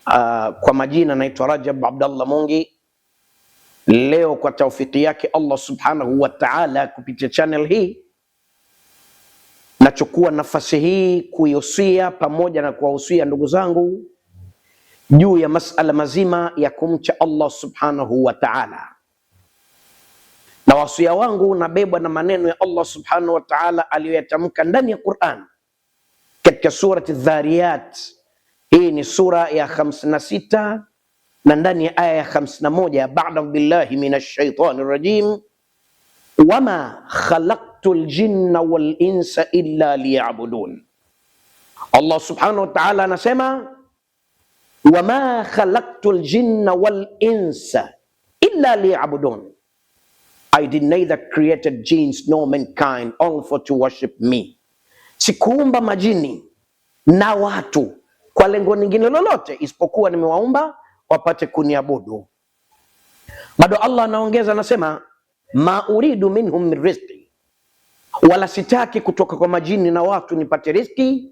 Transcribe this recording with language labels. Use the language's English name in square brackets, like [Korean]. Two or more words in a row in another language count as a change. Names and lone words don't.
[Swahili] Kwa majina naitwa Rajab Abdallah Mungi. Leo kwa taufiki yake Allah [Arabic] سبحانه وتعالى, [Swahili] kupitia channel hii nachukua nafasi hii kuihusia pamoja na kuwahusia ndugu zangu juu ya masala mazima ya kumcha Allah [Arabic] سبحانه وتعالى. [Swahili] Na wasia wangu nabebwa na maneno ya Allah [Arabic] سبحانه وتعالى [Swahili] aliyoyatamka ndani ya Qur'an katika surati Dhariyat. Hii ni sura ya 56 na ndani ya aya ya 51, [Arabic] بعد بالله من الشيطان الرجيم وما خلقت الجن والإنس إلا ليعبدون. [Swahili] Allah [Arabic] سبحانه وتعالى [Swahili] anasema [Arabic] وما خلقت الجن والإنس إلا ليعبدون, [English] I did neither created jinns nor mankind only for to worship me. [Swahili] Sikuumba majini na watu kwa lengo lingine lolote isipokuwa nimewaumba wapate kuniabudu. Bado Allah anaongeza anasema [Arabic] ما أريد منهم من رزق, [Swahili] wala sitaki kutoka kwa majini na watu nipate riziki.